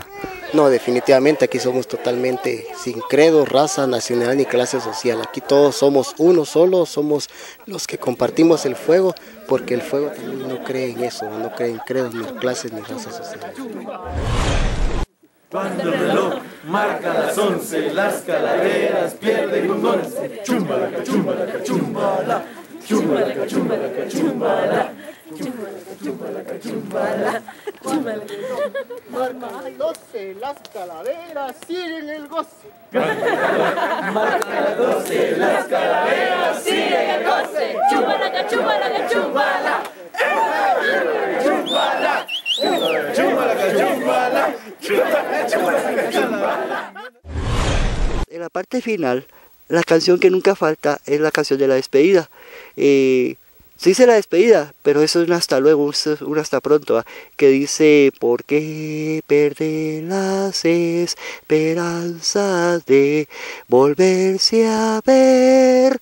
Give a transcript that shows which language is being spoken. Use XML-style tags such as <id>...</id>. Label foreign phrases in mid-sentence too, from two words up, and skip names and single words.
<es>No, definitivamente aquí somos totalmente sin credo, raza, nacionalidad ni clase social. Aquí todos somos uno solo, somos los que compartimos el fuego, porque el fuego también no cree en eso, no cree en credos, ni clases, ni razas sociales. Cuando el reloj marca las 11, las calaveras pierden un 11. Chumbalaca, chumbalaca, chumbala. Chumbalaca, chumbalaca, chumbala. Chumbalaca, chumbala. Marcan las 12, las calaveras siguen el goce. Marca las 12, las calaveras siguen el goce. Chumbalaca, chumbalaca, chumbala. Chumbala. Chumbalaca, chumbala. En la parte final, la canción que nunca falta es la canción de la despedida. Se dice la despedida, pero eso es un hasta luego, un hasta pronto, ¿va? Que dice, ¿por qué perder las esperanzas de volverse a ver?</es>